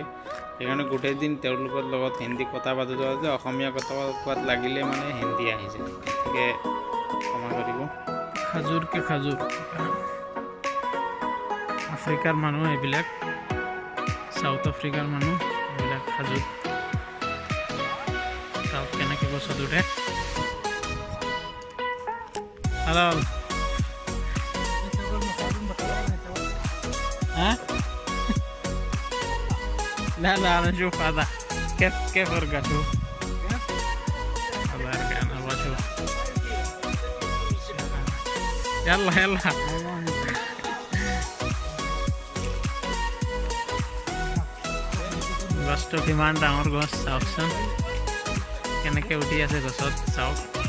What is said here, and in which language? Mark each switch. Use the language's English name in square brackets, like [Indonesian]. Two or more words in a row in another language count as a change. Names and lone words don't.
[Assamese] সেইকাৰণে গোটেই দিন তেওঁলোকৰ লগত হিন্দী কথা পাতোঁতে অসমীয়া কথা কোৱাত লাগিলে মানে হিন্দী আহি যায়, গতিকে ক্ষমা কৰিব। খাজুৰ আফ্ৰিকাৰ মানুহ এইবিলাক, সাউথ আফ্ৰিকাৰ মানুহ এইবিলাক খাজুৰ। চাওক কেনেকৈ গছত উঠে। Halal. [Arabic] ها؟ لا انا اشوف هذا كيف ارقى اشوف. الله ارقى انا ابغى اشوف. [Assamese] يلا গছটো কিমান ডাঙৰ গছ চাওকচোন, কেনেকৈ উঠি আছে গছত চাওক।